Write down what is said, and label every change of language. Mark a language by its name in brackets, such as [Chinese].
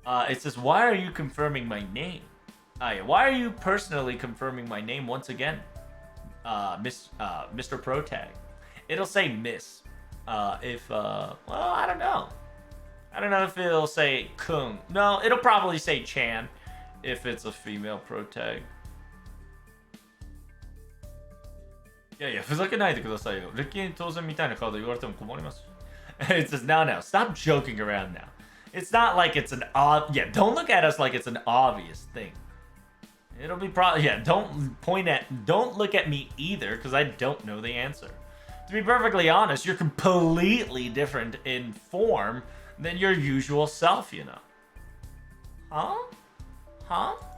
[English] It says, why are you confirming my name? Yeah, why are you personally confirming my name once again? Mr. Protag. It'll say Miss. Well, I don't know. I don't know if it'll say Kung. No, it'll probably say Chan if it's a female Protag. [Japanese] Yeah, ふざけないでくださいよ。歴に当然みたいな顔で言われても困ります。 [English] It says, now, stop joking around now. It's not like it's an yeah, don't look at us like it's an obvious thing. It'll be probably, yeah, don't look at me either, because I don't know the answer. To be perfectly honest, you're completely different in form than your usual self, you know. Huh? Huh?